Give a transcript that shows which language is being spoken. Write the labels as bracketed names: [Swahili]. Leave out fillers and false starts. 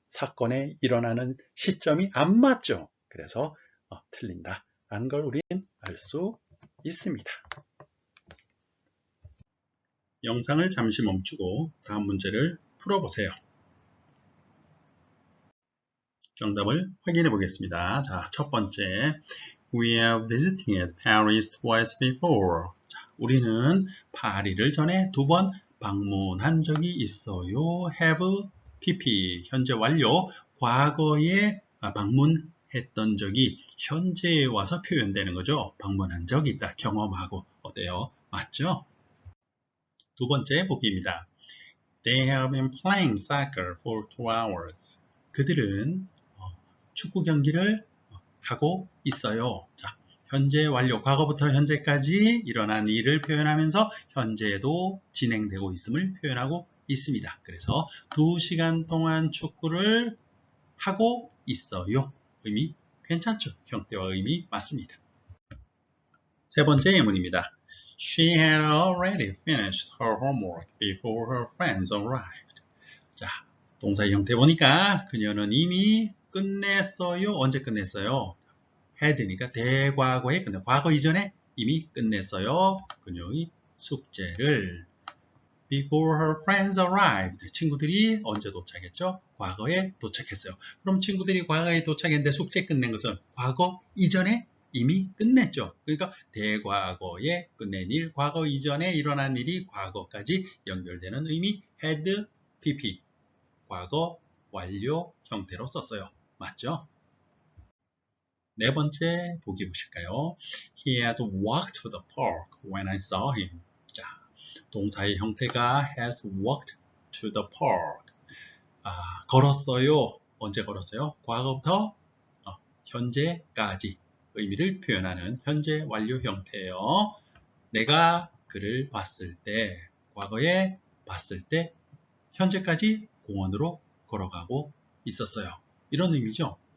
[Korean] 사건에 일어나는 시점이 안 맞죠? 그래서 틀린다라는 걸 우린 알 수 있습니다. 영상을 잠시 멈추고 다음 문제를 풀어보세요. 정답을 확인해 보겠습니다. 자, 첫 번째. [English] We have visited Paris twice before. [Korean] 자, 우리는 파리를 전에 2번 방문한 적이 있어요. have, pp, 현재 완료, 과거에 방문했던 적이 현재에 와서 표현되는 거죠. 방문한 적이 있다. 경험하고. 어때요? 맞죠? 두 번째 보기입니다. [English] They have been playing soccer for 2 hours. [Korean] 그들은 축구 경기를 하고 있어요. 자, 현재 완료, 과거부터 현재까지 일어난 일을 표현하면서 현재에도 진행되고 있음을 표현하고 있습니다. 그래서 2시간 동안 축구를 하고 있어요. 의미 괜찮죠? 형태와 의미 맞습니다. 세 번째 예문입니다. [English] She had already finished her homework before her friends arrived. [Korean] 자, 동사의 형태 보니까 그녀는 이미 끝냈어요. 언제 끝냈어요? had니까 대과거에 끝내. 과거 이전에 이미 끝냈어요. 그녀의 숙제를. [English] Before her friends arrived. [Korean] 친구들이 언제 도착했죠? 과거에 도착했어요. 그럼 친구들이 과거에 도착했는데 숙제 끝낸 것은 과거 이전에 이미 끝냈죠. 그러니까 대과거에 끝낸 일, 과거 이전에 일어난 일이 과거까지 연결되는 의미 had, pp. 과거 완료 형태로 썼어요. 맞죠? 네 번째 보기 보실까요? [English] He has walked to the park when I saw him. [Korean] 자, 동사의 형태가 [English] has walked to the park. [Korean] 걸었어요. 언제 걸었어요? 과거부터 현재까지 의미를 표현하는 현재 완료 형태예요. 내가 그를 봤을 때, 과거에 봤을 때 현재까지 공원으로 걸어가고 있었어요. 이런 의미죠.